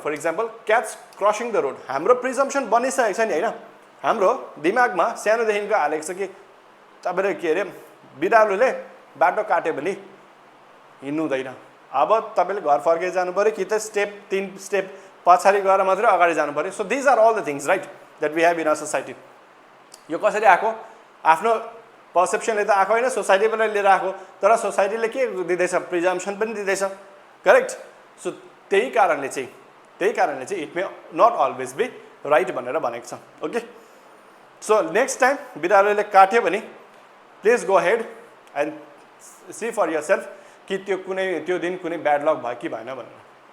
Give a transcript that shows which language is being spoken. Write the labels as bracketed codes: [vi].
[en] for example cats crossing the road, [ne] हाम्रो प्रिजम्पसन बनिसकेको छ नि हैन, हाम्रो दिमागमा सानोदेखिको हालेको छ कि तपाईले के अरे बिरालोले बाटो काट्यो भने हिँड्नु हुँदैन। अब तपाईले घर फर्केर जानु पर्यो कि त स्टेप 3 स्टेप पछाडी गएर मात्रै अगाडि जानु पर्यो। [en] So these are all the things right that we have in our society. [ne] यो कसरी आको आफ्नो पर्सेप्सनले त आको हैन, सोसाइटीबाट लिएर आको, तर सोसाइटीले के दिदैछ प्रिजम्पसन पनि दिदैछ करेक्ट। सो त्यही कारणले चाहिँ [en] it may not always be right [ne] भनेर भनेको छ। ओके सो नेक्स्ट टाइम बिरालोले काट्यो भने [en] please go head and see for yourself [ne] कि त्यो दिन कुनै ब्याड लक भयो कि भएन भनेर।